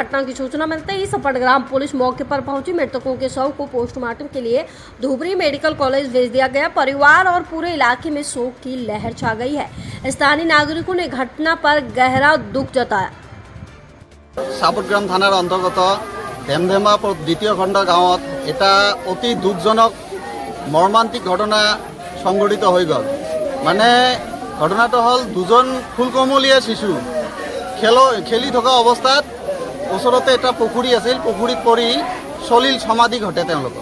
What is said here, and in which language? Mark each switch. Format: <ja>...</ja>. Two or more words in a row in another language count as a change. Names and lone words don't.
<hi>घटना की सूचना मिलते ही सप्पड़ग्राम पुलिस मौके पर पहुंची। मृतकों के शव को पोस्टमार्टम के लिए धुबरी मेडिकल कॉलेज भेज दिया गया। परिवार और पूरे इलाके में शोक की लहर छा गई है। स्थानीय नागरिकों ने घटना पर गहरा दुख जताया।</hi> <as>চাপৰগ্ৰাম থানাৰ অন্তৰ্গত ঢেমঢেমা দ্বিতীয় খণ্ড গাঁও এটা অতি দুঃখজনক মৰ্মান্তিক ঘটনা সংঘটিত হৈ গ'ল। মানে ঘটনাটো হ'ল দুজন ফুলকমলীয়া শিশু খেলি থকা অৱস্থাত ওচৰতে এটা পুখুৰী আছিল, পুখুৰীত পৰি সলিল সমাধি ঘটে তেওঁলোকৰ।</as>